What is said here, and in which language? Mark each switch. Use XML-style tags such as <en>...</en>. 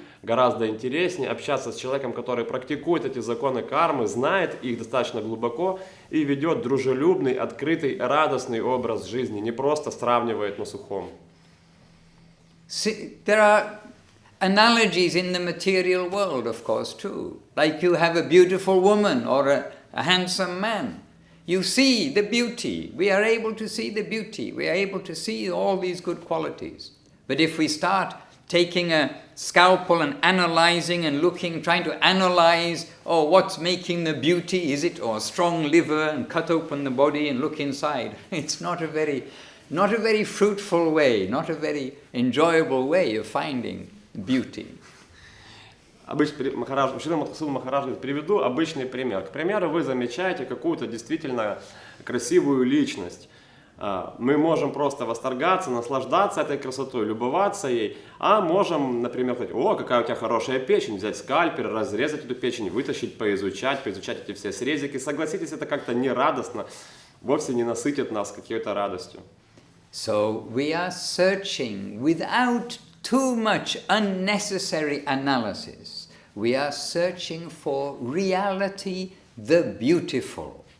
<ru>Гораздо интереснее общаться с человеком, который практикует эти законы кармы, знает их достаточно глубоко и ведет дружелюбный, открытый, радостный образ жизни, не просто сравнивает на сухом.</ru> <en>There are analogies in the material world, of course, too. Like you have a beautiful woman or a handsome man. You see the beauty. We are able to see the beauty. We are able to see all these good qualities. But if we start taking a scalpel and analyzing and looking, trying to analyze, what's making the beauty? Is it a strong liver, and cut open the body and look inside? It's not a very fruitful way, not a very enjoyable way of finding beauty.</en> <ru>Махараджем приведу обычный пример. К примеру, вы замечаете какую-то действительно красивую личность. Мы можем просто восторгаться, наслаждаться этой красотой, любоваться ей, а можем, например, сказать: о, какая у тебя хорошая печень, взять скальпель, разрезать эту печень, вытащить, поизучать эти все срезики. Согласитесь, это как-то не радостно, вовсе не насытит нас какой-то радостью.</ru> <en>So we are searching without too much unnecessary analysis. We are searching for reality, the beautiful.</en>